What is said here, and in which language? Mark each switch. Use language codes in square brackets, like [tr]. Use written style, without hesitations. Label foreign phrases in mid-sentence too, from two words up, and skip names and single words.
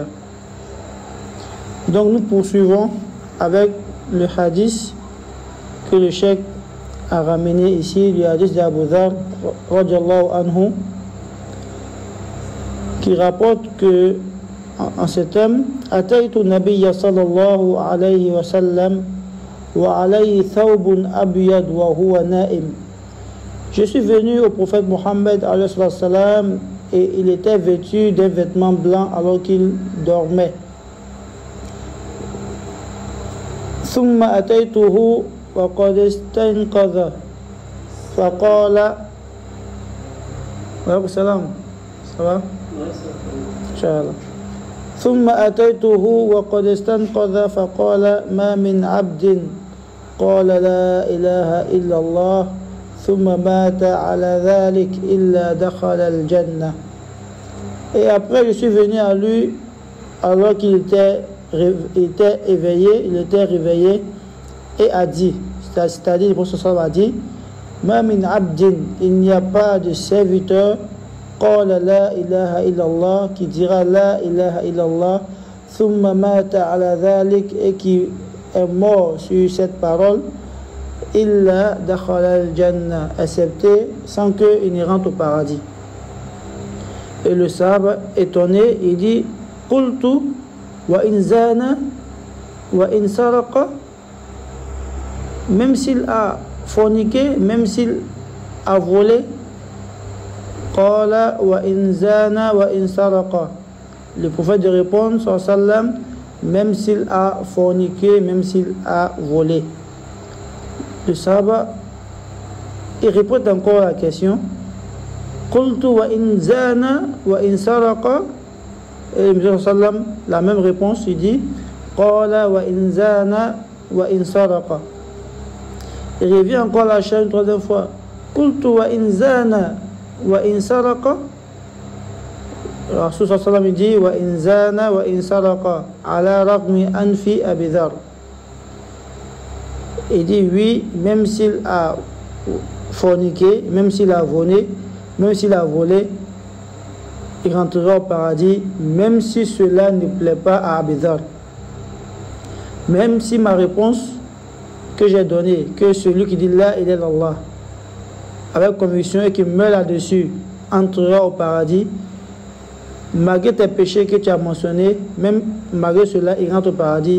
[fr] Donc nous poursuivons avec le hadith que le cheikh a ramené ici, le hadith d'Abu Dharr [ar] رضي الله عنه, [fr] qui rapporte que en ce thème, [ar] أتيت النبي صلى الله عليه وسلم وعليه ثوب أبيض وهو نائم. [fr] Je suis venu au prophète Mohammed et il était vêtu d'un vêtement blanc alors qu'il dormait. [ar] ثم أتيته وقد استيقظ فقال وعليكم السلام سلام إن شاء الله ثم أتيته وقد استيقظ فقال ما من عبد قال لا إله إلا الله ثم مات على ذلك إلا دخل الجنة. [fr] Et après je suis venu à lui alors qu'il était éveillé, il était réveillé et a dit, c'est-à-dire le prophète a dit, [ar] ما من عبد, [fr] il n'y a pas de serviteur, [ar] قال لا إله إلا الله, [fr] qui dira [ar] لا إله إلا الله ثم مات على ذلك, [fr] et qui est mort sur cette parole, [ar] إلا دخل الجنة, [fr] excepté sans qu'il n'y rentre au paradis. Et le sahaba étonné, il dit, [ar] قلت وإن زنى وإن سرق, [fr] même s'il a forniqué, même s'il a volé, [ar] قال وإن زنى وإن سرق, [fr] le prophète de répondre sallam, même s'il a forniqué, même s'il a volé. Le sahaba il répond encore à la question, [ar] قلت وإن زنى وإن سرق, [fr] et le prophète sallam la même réponse, il dit [ar] قال وإن زنى وإن سرق. [fr] Il revient encore la chaîne une troisième fois, [ar] قلت وإن زنى وإن سرق. رسول سلم [fr] il dit [ar] وإن زنى وإن سرق على رغم أنف أبي ذر. [fr] Il dit oui, même s'il a forniqué, même s'il a volé, il rentrera au paradis, même si cela ne plaît pas à Abi Dharr. Même si ma réponse que j'ai donnée, que celui qui dit la ilaha illallah avec conviction et qui meurt là-dessus entrera au paradis, malgré tes péchés que tu as mentionnés, même malgré cela, il rentre au paradis.